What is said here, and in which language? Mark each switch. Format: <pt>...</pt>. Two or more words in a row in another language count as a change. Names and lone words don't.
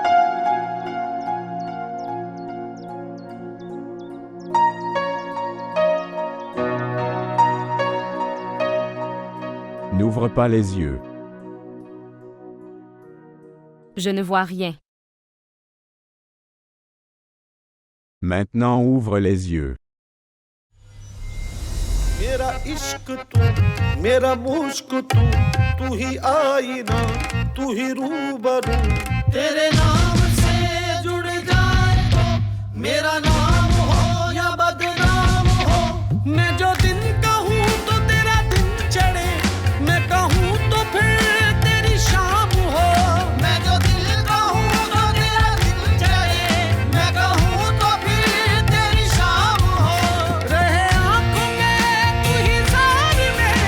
<fr>N'ouvre pas les yeux. Je ne vois rien. Maintenant ouvre les yeux.</fr> <hi>मेरा इश्क तू मेरा मुश्क तू ही आईना तू ही रूबरू तेरे नाम से जुड़ जाए तो मेरा नाम हो या बदनाम हो मैं जो दिन कहूँ तो तेरा दिन चढ़े मैं कहूँ तो फिर तेरी शाम हो मैं जो दिल कहूँ तो तेरा दिन चढ़े मैं कहूँ तो फिर तेरी शाम हो रहे आँखों में तू ही सारी</hi>